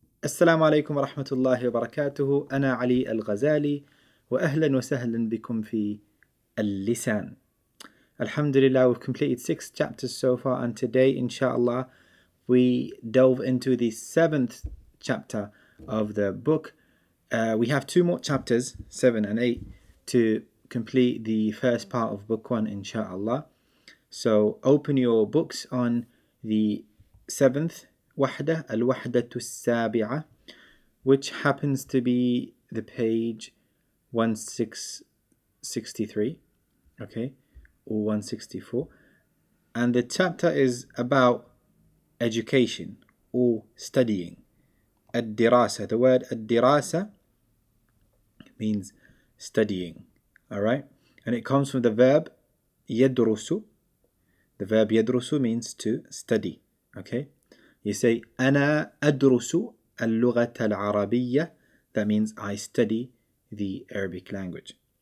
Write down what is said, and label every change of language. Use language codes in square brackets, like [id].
[ar] السلام عليكم ورحمة الله وبركاته. أنا علي الغزالي، وأهلا وسهلا بكم في اللسان. [en] Alhamdulillah, we've completed 6 chapters so far, and today, inshaAllah, we delve into the 7th chapter of the book. We have 2 more chapters, 7 and 8, to complete the first part of book 1, inshaAllah. So open your books on the 7th [ar] وحدة الوحدة السابعة, [en] which happens to be the page 1663, okay, or 164, and the chapter is about education or studying. الدراسة, the word الدراسة means studying, alright, and it comes from the verb يدرس. The verb يدرس means to study, okay. You say [ar] أنا أدرس اللغة العربية. [en] That means I study the Arabic language.